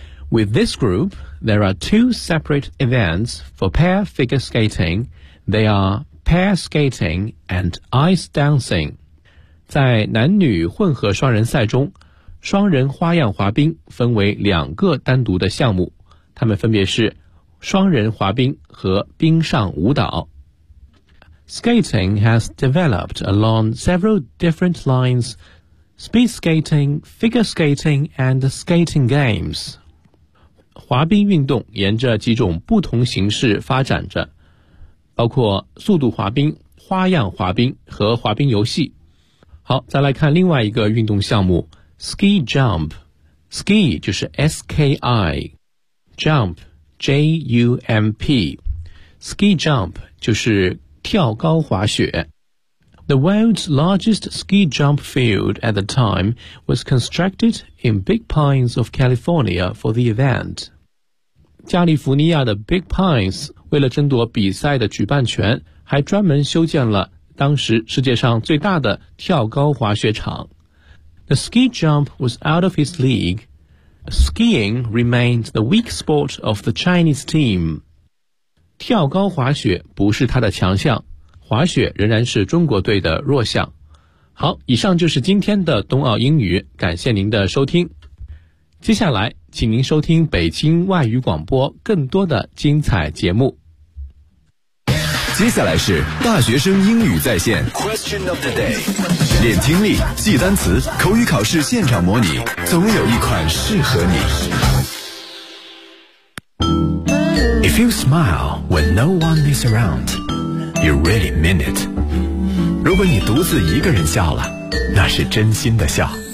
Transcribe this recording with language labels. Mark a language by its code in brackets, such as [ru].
[en] With this group there are two separate events for pair figure skating. They are pair skating and ice dancing。 [zh] 在男女混合双人赛中，双人花样滑冰分为两个单独的项目，它们分别是双人滑冰和冰上舞蹈。 [en] Skating has developed along several different lines, speed skating, figure skating, and skating games. [zh] 滑冰运动沿着几种不同形式发展着，包括速度滑冰、花样滑冰和滑冰游戏。好，再来看另外一个运动项目 ,ski jump。 [en] ski [zh] 就是 [en] S-K-I, jump, J-U-M-P。 [zh] ski jump 就是跳高滑雪。 [en] The world's largest ski jump field at the time was constructed in Big Pines of California for the event. [zh] 加利福尼亚的 Big Pines 为了争夺比赛的举办权，还专门修建了当时世界上最大的跳高滑雪场。 [en] The ski jump was out of his league. Skiing remained the weak sport of the Chinese team. [zh] 跳高滑雪不是他的强项，滑雪仍然是中国队的弱项。好，以上就是今天的冬奥英语，感谢您的收听。接下来请您收听北京外语广播更多的精彩节目。接下来是大学生英语在线 [en] Question of the day， [zh] 练听力，记单词，口语考试现场模拟，总有一款适合你。 [en] If you smile when no one is around, you really mean it. [zh] 如果你独自一个人笑了，那是真心的笑。